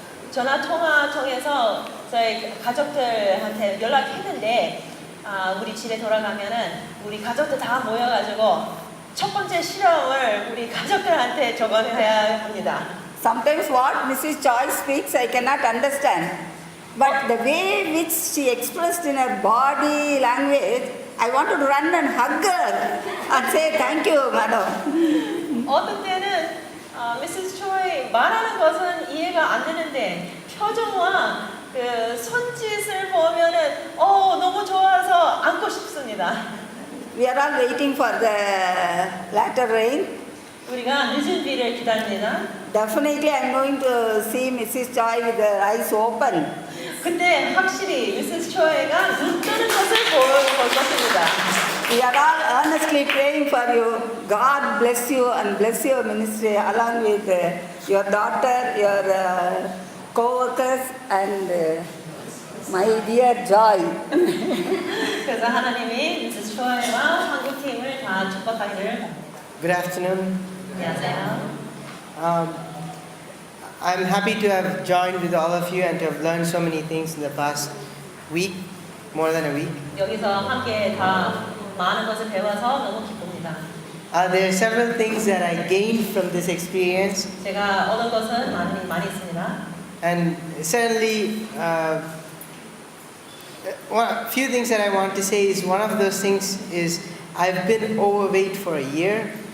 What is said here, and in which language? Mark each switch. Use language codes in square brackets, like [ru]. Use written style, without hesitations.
[ko] 전화 통화 통해서 저희 가족들한테 연락했는데 우리 집에 돌아가면은 우리 가족들 다 모여가지고 첫 번째 실험을 우리 가족들한테 적어내야 합니다. [en] Sometimes what Mrs. Choi speaks, I cannot understand. But the way which she expressed in her body language, I want to run and hug her and say thank you, madam. [ko] 어떤 때는 미시스 초이 말하는 것은 이해가 안 되는데 표정과 그 손짓을 보면은 너무 좋아서 안고 싶습니다. [en] We are all waiting for the latter rain. [ko] 우리가 늦은 비를 기다립니다. [en] Definitely, I am going to see Mrs. Choi with her eyes open. [ko] 근데 확실히 미시스 초이가 눈 뜨는 것을 볼 것입니다. [en] We are all earnestly praying for you. God bless you and bless your ministry along with your daughter, your co-workers and my dear Joy. [ko] 그래서 하나님이 미시스 초이와 한국 팀을 다 축복하기를 바랍니다. [en] Good afternoon. [ko] 안녕하세요. [en] I'm happy to have joined with all of you and to have learned so many things in the past week, more than a week. [ko] 여기서 함께 다 많은 것을 배워서 너무 기쁩니다. [en] There are several things that I gained from this experience. [ko] 제가 얻은 것은 많이 있습니다. [en] And certainly, a few things that I want to say is one of those things is I've been overweight for a year.